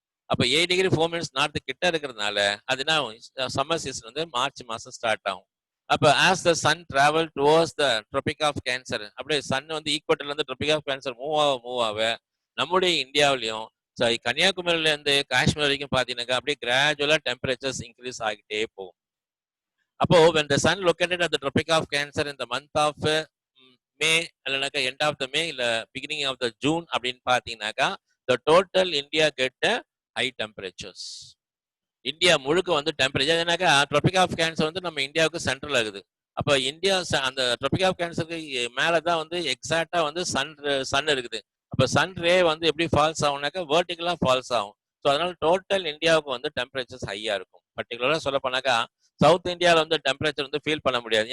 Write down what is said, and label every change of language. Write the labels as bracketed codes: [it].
[ta] அப்ப 8°4' நார்த் கிட்ட இருக்கிறதுனால அது என்ன சம்மர் சீசன் வந்து மார்ச் மாசம் ஸ்டார்ட் ஆகும். அப்ப [en] as the sun travel towards the tropic of cancer, [ta] அப்படியே சன் வந்து ஈக்குவட்டர்ல இருந்து ட்ரோபிக் ஆஃப் கேன்சர் மூவ் ஆக நம்முடைய இந்தியாவிலையும் கன்னியாகுமரியில இருந்து காஷ்மீர் வரைக்கும் பாத்தீங்கன்னாக்கா அப்படியே கிராஜுவலா டெம்பரேச்சர்ஸ் இன்க்ரீஸ் ஆகிட்டே போகும். [en] அப்போ when the sun located at the tropic of cancer in the month of [ta] மே இல்லைனாக்கா [en] end of the May இல்ல beginning of the June [ta] அப்படின்னு பாத்தீங்கன்னாக்கா [en] the total India get high temperatures. [ta] India முழுக்க வந்து டெம்பரேச்சர் ஏன்னாக்கா ட்ரோபிக் ஆஃப் கேன்சர் வந்து நம்ம இந்தியாவுக்கு சென்ட்ரல் ஆகுது. அப்ப இந்தியா அந்த ட்ரோபிக் ஆஃப் கேன்சருக்கு மேலதான் வந்து எக்ஸாக்டா வந்து சன் இருக்குது. அப்ப சன் ரே வந்து எப்படி ஃபால்ஸ் ஆகும்னாக்கா வெர்டிகலா ஃபால்ஸ் ஆகும். ஸோ அதனால டோட்டல் இந்தியாவுக்கு வந்து டெம்பரேச்சர்ஸ் ஹையா இருக்கும். பர்டிகுலரா சொல்ல போனாக்கா சவுத் இந்தியாவில் வந்து டெம்பரேச்சர் வந்து ஃபீல் பண்ண முடியாது.